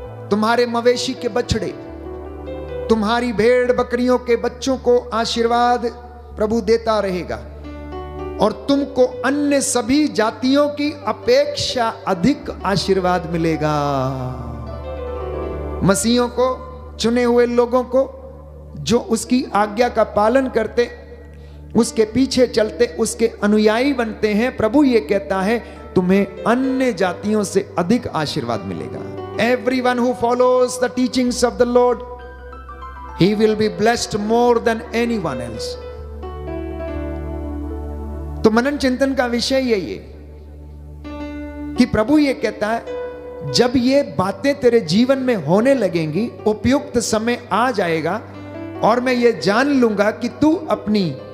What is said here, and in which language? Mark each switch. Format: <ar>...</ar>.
<hi>तुम्हारे मवेशी के बछड़े, तुम्हारी भेड़ बकरियों के बच्चों को आशीर्वाद प्रभु देता रहेगा और तुमको अन्य सभी जातियों की अपेक्षा अधिक आशीर्वाद मिलेगा। मसीहों को, चुने हुए लोगों को जो उसकी आज्ञा का पालन करते, उसके पीछे चलते, उसके अनुयायी बनते हैं, प्रभु ये कहता है तुम्हें अन्य जातियों से अधिक आशीर्वाद मिलेगा।</hi> <en>Everyone who follows the teachings of the Lord, he will be blessed more than anyone else.</en> <hi>तो मनन चिंतन का विषय यही है कि प्रभु ये कहता है जब ये बातें तेरे जीवन में होने लगेंगी, उपयुक्त समय आ जाएगा और मैं ये जान लूंगा कि तू अपनी</hi>